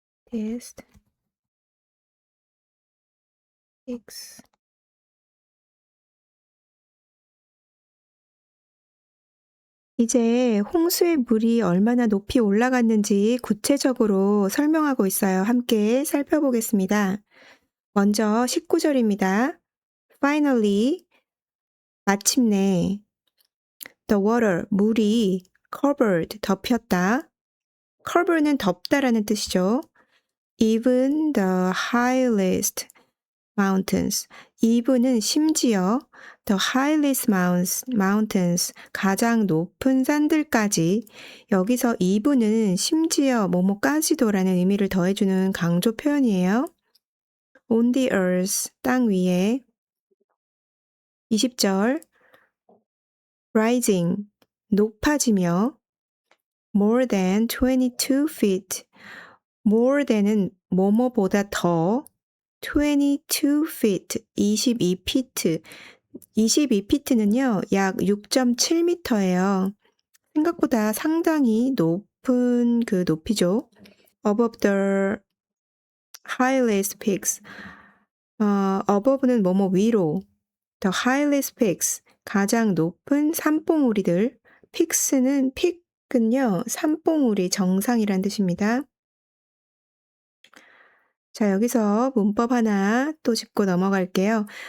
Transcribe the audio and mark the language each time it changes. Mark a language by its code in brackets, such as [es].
[ko] test X 이제 홍수의 물이 얼마나 높이 올라갔는지 구체적으로 설명하고 있어요. 함께 살펴보겠습니다. 먼저 19절입니다. [en] Finally, [ko] 마침내 [en] the water, [ko] 물이 [en] covered, [ko] 덮였다. cover는 덮다라는 뜻이죠. [en] even the highest mountains. [ko] even은 심지어 [en] the highest mountains, [ko] 가장 높은 산들까지. 여기서 even은 심지어 뭐뭐까지도라는 의미를 더해주는 강조 표현이에요. [en] on the earth, [ko] 땅 위에. [en] 20절 rising, [ko] 높아지며 [en] more than 22 feet. more than [ko] 은 뭐뭐보다 더 22 feet, 22피트. 22피트는요, 약 6.7m예요. 생각보다 상당히 높은 그 높이죠. [en] above the highest peaks. [ko] above는 뭐뭐 위로. [en] the highest peaks. [ko] 가장 높은 산봉우리들. peaks는 peak은요, 산봉우리 정상이란 뜻입니다. 자, 여기서 문법 하나 또 짚고 넘어갈게요.